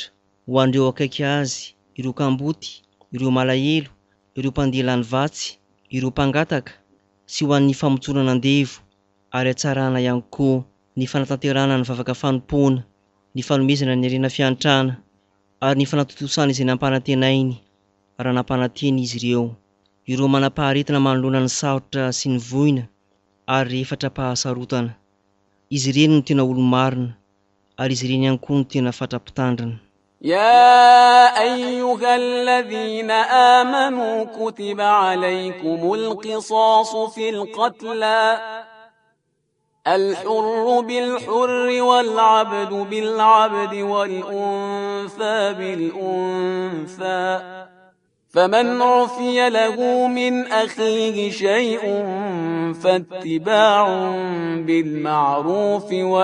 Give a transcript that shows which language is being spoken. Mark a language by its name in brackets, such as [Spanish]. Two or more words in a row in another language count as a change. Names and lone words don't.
[Malagasy] Ho an'ireo akaiky azy, ireo kamboty, ireo malahelo, ireo mpandeha vatsy, ireo mpangataka, sy ho an'ny famotsorana andevo, ary hatsarana ihany koa ny fanatanterana ny vavaka fanompoana, ny fanomezana ny arena fiantrana, ary ny fanatotosana izay nampanantenainy raha nampananteny izy ireo manam-paharetana manoloana ny sarotra sy ny voina ary fatra-pahasarotana. Izy ireny no tena olo-marina, ary izy ireny ihany koa no tena fatra-pitandrina. [Arabic] يا أيها الذين آمنوا كتب عليكم القصاص في القتلى الحر بالحر والعبد بالعبد والأنثى بالأنثى فمن عفي له من أخيه شيء فاتباع بالمعروف